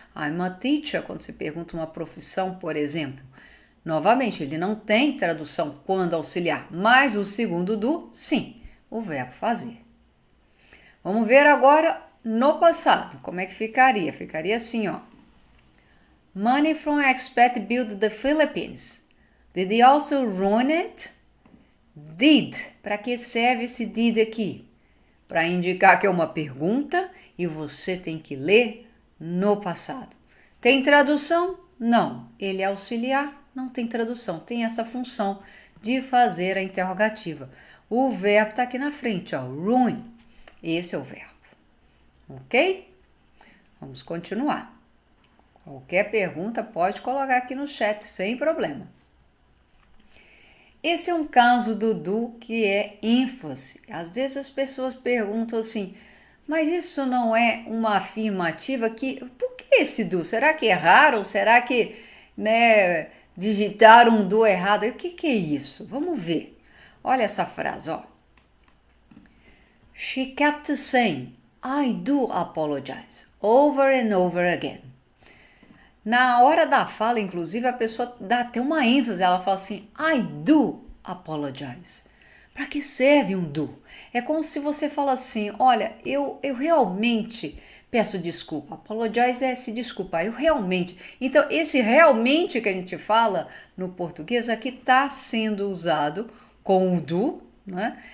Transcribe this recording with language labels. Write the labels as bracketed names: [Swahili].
[English] I'm a teacher, [Portuguese] quando você pergunta uma profissão, por exemplo. Novamente, ele não tem tradução quando auxiliar, mas o segundo do sim, o verbo fazer. Vamos ver agora no passado, como é que ficaria? Ficaria assim, ó. [English] Money from expat built the Philippines. Did he also ruin it? Did. [Portuguese] Para que serve esse did aqui? Para indicar que é uma pergunta e você tem que ler no passado. Tem tradução? Não. Ele é auxiliar? Não tem tradução. Tem essa função de fazer a interrogativa. O verbo está aqui na frente, ó. Ruin. Esse é o verbo. Ok? Vamos continuar. Qualquer pergunta pode colocar aqui no chat, sem problema. Esse é um caso do do que é ênfase. Às vezes as pessoas perguntam assim, mas isso não é uma afirmativa que... Por que esse do? Será que erraram? Será que digitaram um do errado? O que é isso? Vamos ver. Olha essa frase, ó. [English] She kept saying, I do apologize, over and over again. [Portuguese] Na hora da fala, inclusive, a pessoa dá até uma ênfase. Ela fala assim, [English] I do apologize. [Portuguese] Para que serve um do? É como se você fala assim, olha, eu realmente peço desculpa. Apologize é se desculpar, eu realmente. Então, esse realmente que a gente fala no português aqui está sendo usado com o do, né?